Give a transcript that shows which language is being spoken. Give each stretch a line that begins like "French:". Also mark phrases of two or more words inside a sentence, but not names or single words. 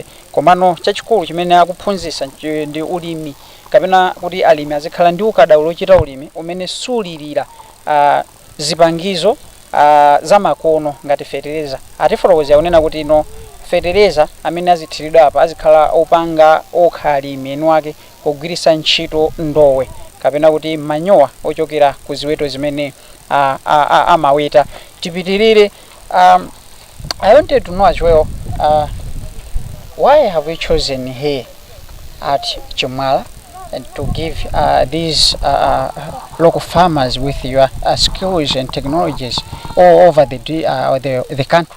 Nyanja: Komano chachikulu chimene akuphunzitsa ndi ulimi kapena kuti alimi azikhala ndi ukadaulo ochita ulimi umene sulirira zipangizo za makono ngati fertilizer. Atifotokozera kunena kuti ino fertilizer amene azithiridwa apa azikhala opanga okhalimi enu ake kugwiritsa ntchito ndowe kapena kuti manyowa ochokera ku ziweto zimene amaweta. Tipitirire.
English: I wanted to know as well, why have you chosen here at Chimwala and to give these local farmers with your skills and technologies all over the country?